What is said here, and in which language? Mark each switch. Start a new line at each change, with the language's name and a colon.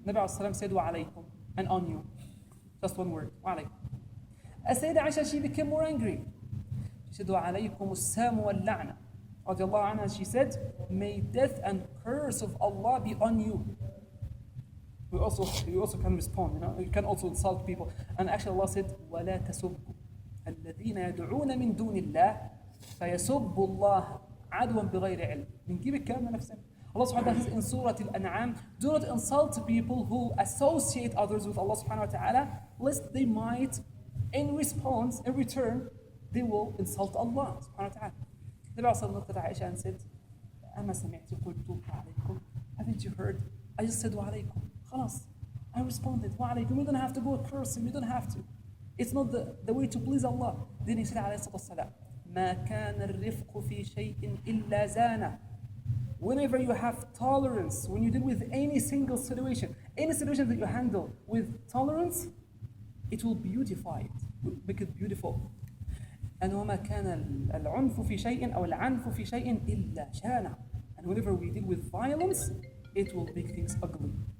English: Nabi al-Salam said, wa alaykum, and on you. Just one word, wa alaykum. As Sayyida Aisha, she became more angry. She said, wa alaykum as-sam wal-la'na. Radiallahu anha, she said, may death and curse of Allah be on you. You also can respond, you can also insult people. And actually Allah said,
Arabic: وَلَا تَسُبُّوا الَّذِينَ يَدْعُونَ مِن دُونِ اللَّهِ فَيَسُبُّوا اللَّهَ عَدْوًا بِغَيْرِ عِلْمٍ. بنجيب الكلام نفسه.
English: Allah subhanahu wa ta'ala says in Surah Al-An'am, do not insult people who associate others with Allah subhanahu wa ta'ala, lest they might, in response, in return, they will insult Allah subhanahu wa ta'ala. The Prophet looked at Aisha and said,
Arabic: أَمَا سَمِعْتِ قُلْتُ وَعَلَيْكُمْ.
English: Haven't you heard? I just said وَعَلَيْكُمْ.
Arabic: خلاص.
English: I responded, وَعَلَيْكُمْ. You don't have to go cursing, you don't have to. It's not the way to please Allah. Then he said,
Arabic: عليه الصلاة والسلام, مَا كَانَ الرِّفْقُ فِي شَيْءٍ إِلَّا زَانَ.
English: Whenever you have tolerance, when you deal with any single situation, any situation that you handle with tolerance, it will beautify it, will make it beautiful.
Arabic: And وَمَا كَانَ الْعُنْفُ فِي شَيْءٍ أو الْعَنْفُ فِي شَيْءٍ إِلَّا شَانَ.
English: And whenever we deal with violence, it will make things ugly.